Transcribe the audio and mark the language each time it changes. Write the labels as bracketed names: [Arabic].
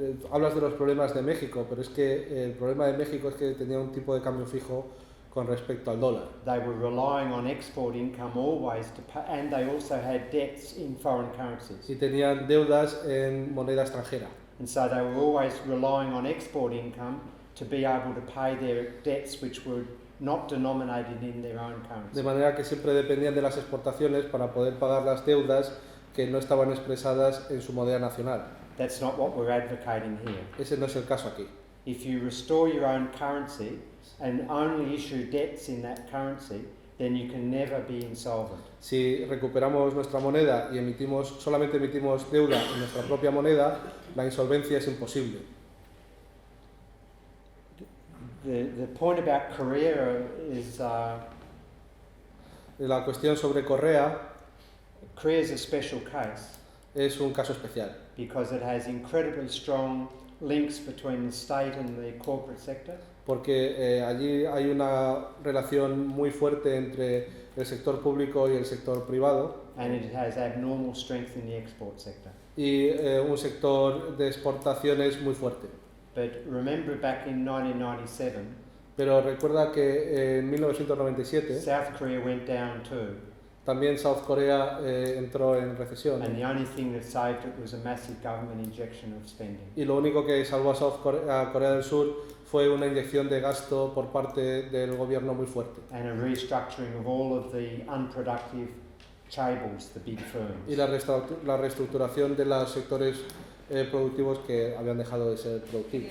[Spanish] Hablas de los problemas de México, pero es que el problema de México es que tenía un tipo de cambio fijo con respecto al dólar. [English] They were relying on export income always to pay, and they also had debts in foreign currencies. [Spanish] Y tenían deudas en moneda extranjera. [English] And so they were always relying on export income to be able to pay their debts which were not denominated in their own currency. [Spanish] De manera que siempre dependían de las exportaciones para poder pagar las deudas que no estaban expresadas en su moneda nacional. [English] That's not what we're advocating here. [Spanish] Ese no es el caso aquí. [English] If you restore your own currency and only issue debts in that currency, then you can never be insolvent. [Spanish] Si recuperamos nuestra moneda y solamente emitimos deuda en nuestra propia moneda, la insolvencia es imposible. [English] The point about Korea is [Spanish] La cuestión sobre Correa [English] Korea is a special case [Spanish] es un caso especial, [English] because it has incredibly strong links between the state and the corporate sector. [Spanish] porque allí hay una relación muy fuerte entre el sector público y el sector privado, [English] And it has abnormal strength in the export sector. [Spanish] y un sector de exportaciones muy fuerte. [English] But remember back in 1997, [Spanish] Pero recuerda que en 1997 [English] South Korea went down too. [Spanish] también South Korea entró en recesión, [English] And the only thing that saved it was a massive government injection of spending. [Spanish] y lo único que salvó a Corea del Sur fue una inyección de gasto por parte del gobierno muy fuerte. [English] And a restructuring of all of the unproductive chaebols, the big firms. [Spanish] Y la reestructuración de los sectores productivos que habían dejado de ser productivos.